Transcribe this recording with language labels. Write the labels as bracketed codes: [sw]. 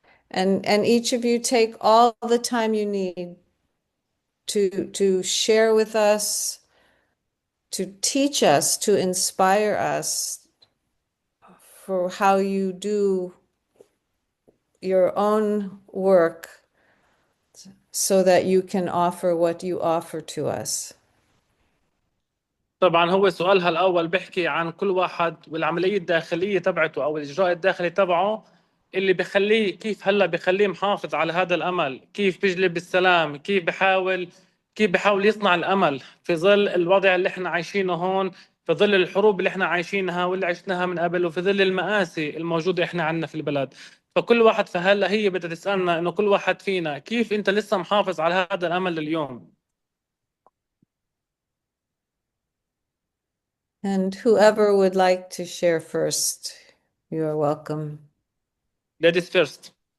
[en] And each of you take all the time you need to share with us, to teach us, to inspire us for how you do your own work so that you can offer what you offer to us. [ar] طبعا هو سؤالها الأول بيحكي عن كل واحد والعملية الداخلية تبعته أو الإجراء الداخلي تبعه اللي بخليه، كيف هلا بخليه محافظ على هذا الأمل، كيف بيجلب السلام، كيف بحاول يصنع الأمل في ظل الوضع اللي احنا عايشينه هون، في ظل الحروب اللي احنا عايشينها واللي عشناها من قبل، وفي ظل المآسي الموجودة احنا عندنا في البلد. فكل واحد، فهلا هي بدها تسألنا إنه كل واحد فينا كيف أنت لسه محافظ على هذا الأمل لليوم. [en] And whoever would like to share first, you are welcome. Ladies first.